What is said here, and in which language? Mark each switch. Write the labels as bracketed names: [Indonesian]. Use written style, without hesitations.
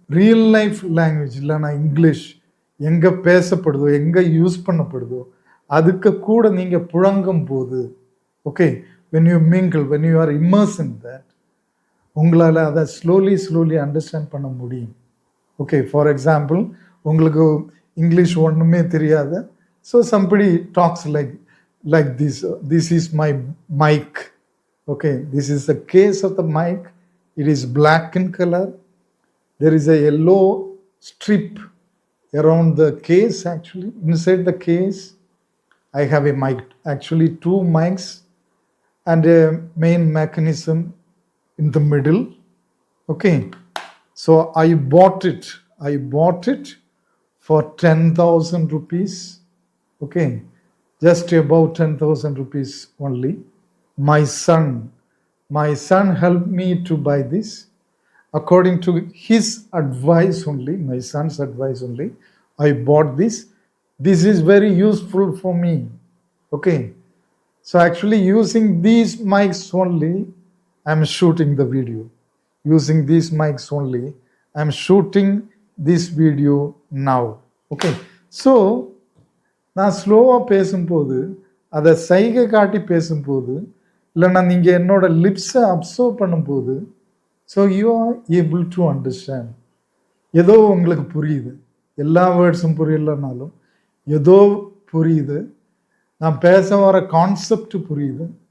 [Tamil] Real life language இல்லைனா English எங்கே பேசப்படுதோ, எங்கே யூஸ் பண்ணப்படுதோ அதுக்கு கூட நீங்கள் புழங்கும் போது, okay, [English] when you mingle, when you are immersed in that, [Tamil] உங்களால் அதை ஸ்லோலி அண்டர்ஸ்டாண்ட் பண்ண முடியும். ஓகே, ஃபார் எக்ஸாம்பிள், உங்களுக்கு இங்கிலீஷ் ஒன்றுமே தெரியாது. [English] So somebody talks like this is my mic. Okay, this is the case of the mic. It is black in color. There is a yellow strip around the case. Actually, inside the case I have a mic, actually two mics and a main mechanism in the middle. Okay, so I bought it for 10,000 rupees. Okay, just about 10,000 rupees only. My son helped me to buy this. According to his advice only, my son's advice only, I bought this. This is very useful for me. Okay, so actually using these mics only, I'm shooting the video. Using these mics only, I'm shooting this video now. [Tamil] Okay, so நான் ஸ்லோவாக பேசும்போது, அதை சைகை காட்டி பேசும்போது, இல்லைன்னா நீங்கள் என்னோட லிப்ஸை அப்சர்வ் பண்ணும்போது, [English] So you are able to understand. [Tamil] ஏதோ உங்களுக்கு புரியுது, எல்லா வேர்ட்ஸும் புரியலனாலும் ஏதோ புரியுது, நான் பேச வர கான்செப்ட் புரியுது.